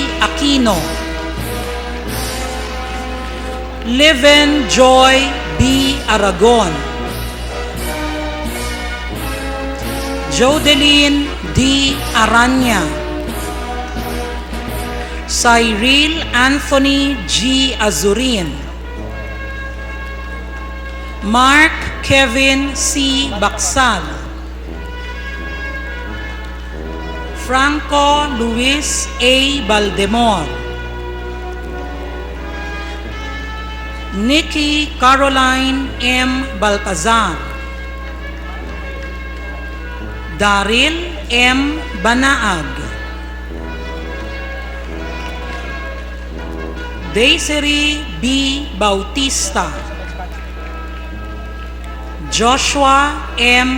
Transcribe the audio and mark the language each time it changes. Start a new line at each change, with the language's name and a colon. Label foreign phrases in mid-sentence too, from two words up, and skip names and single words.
English: Aquino, Liven Joy B. Aragon, Jodeline D. Aranya, Cyril Anthony G. Azurin, Mark Kevin C. Baksal, Franco Luis A. Baldemor, Nikki Caroline M. Balcazar, Daryl M. Banaag, Desiree B. Bautista, Joshua M.